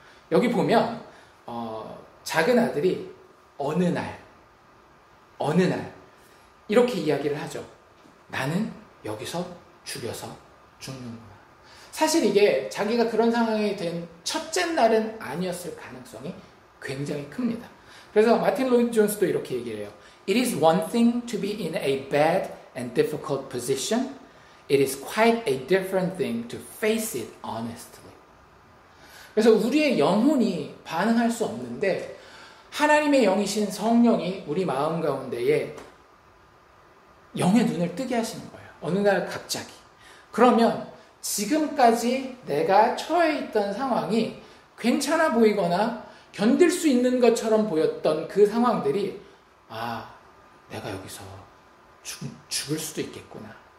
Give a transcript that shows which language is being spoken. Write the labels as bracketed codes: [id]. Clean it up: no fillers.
[ko] 여기 보면 작은 아들이 어느 날 이렇게 이야기를 하죠. 나는 여기서 죽여서 죽는구나. 사실 이게 자기가 그런 상황이 된 첫째 날은 아니었을 가능성이 굉장히 큽니다. 그래서 마틴 로이드 존스도 이렇게 얘기를 해요. [en] It is one thing to be in a bad and difficult position. It is quite a different thing to face it honestly. [ko] 그래서 우리의 영혼이 반응할 수 없는데 하나님의 영이신 성령이 우리 마음 가운데에 영의 눈을 뜨게 하시는 거예요. 어느 날 갑자기. 그러면 지금까지 내가 처해 있던 상황이 괜찮아 보이거나 견딜 수 있는 것처럼 보였던 그 상황들이 내가 여기서 죽을 수도 있겠구나.